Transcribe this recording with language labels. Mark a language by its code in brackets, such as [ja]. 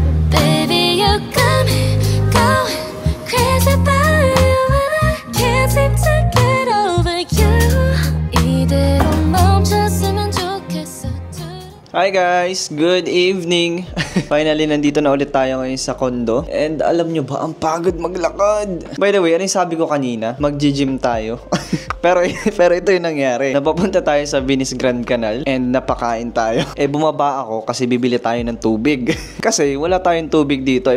[en] Baby, you got me going crazy about you, and I can't seem to get over you. [ko] 이대로 멈췄으면 좋겠어. [en] Hi guys, good evening. [tl] Finally, nandito na ulit tayo ngayon sa condo. And alam nyo ba, ang pagod maglakad. By the way, ano yung sabi ko kanina? Mag-gym tayo. pero ito yung nangyari. Napapunta tayo sa Venice Grand Canal and napakain tayo. Bumaba ako kasi bibili tayo ng tubig. Kasi wala tayong tubig dito.